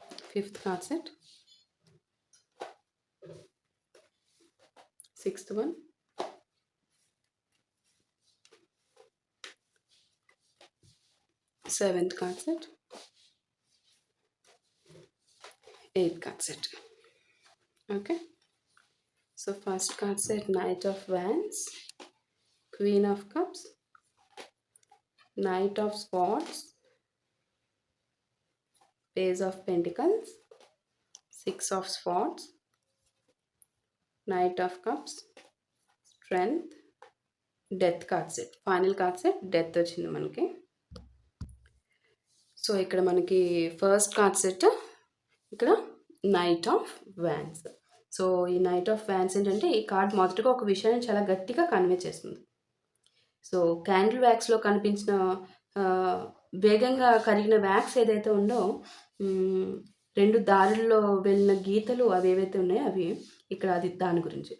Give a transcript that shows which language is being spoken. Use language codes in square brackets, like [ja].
[en] Fifth card set, sixth one, seventh card set, eighth card set. Okay. So first card set, Knight of Wands, Queen of Cups, Knight of Swords, Page of Pentacles, Six of Swords, Knight of Cups, Strength, Death card set. Final card set, Death [te] వచ్చింది మనకి. So ఇక్కడ మనకి first card set, ఇక్కడ knight of wands. So ఈ knight of wands ఏంటంటే ఈ card మొదటగా ఒక విషయాన్ని చాలా గట్టిగా కన్వే చేస్తుంది. సో క్యాండిల్ వ్యాక్స్లో కనిపించిన వేగంగా కరిగిన వ్యాక్స్ ఏదైతే ఉందో, రెండు దారుల్లో వెళ్ళిన గీతలు అవి ఏవైతే ఉన్నాయో అవి ఇక్కడ అది దాని గురించి.